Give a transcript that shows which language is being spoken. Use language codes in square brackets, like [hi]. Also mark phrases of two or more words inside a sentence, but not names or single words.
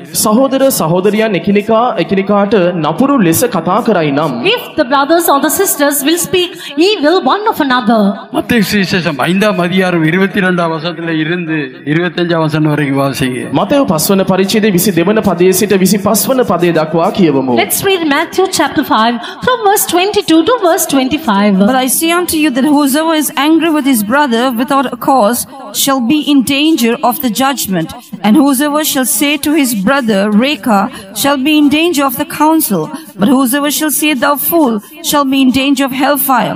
[si] සහෝදර සහෝදරියන් එකිනෙකාට නපුරු ලෙස කතා කරයි නම් [en] If the brothers or the sisters will speak evil one of another. [ta] மத்தேயு சுவிசேஷம் 5ஆம் அதிகாரம் 22ஆம் வசனத்துல இருந்து 25ஆம் வசனம் வரைக்கும் வாசிங்க. [si] මතෙව් 5 වන පරිච්ඡේදයේ 22 වන පදයේ සිට 25 වන පදයේ දක්වා කියවමු. [en] Let's read Matthew chapter 5 from verse 22 to verse 25. But I say unto you that whosoever is angry with his brother without a cause shall be in danger of the judgment, and whosoever shall say to his brother, Reka, shall be in danger of the council, but whosoever shall say, Thou fool, shall be in danger of hellfire.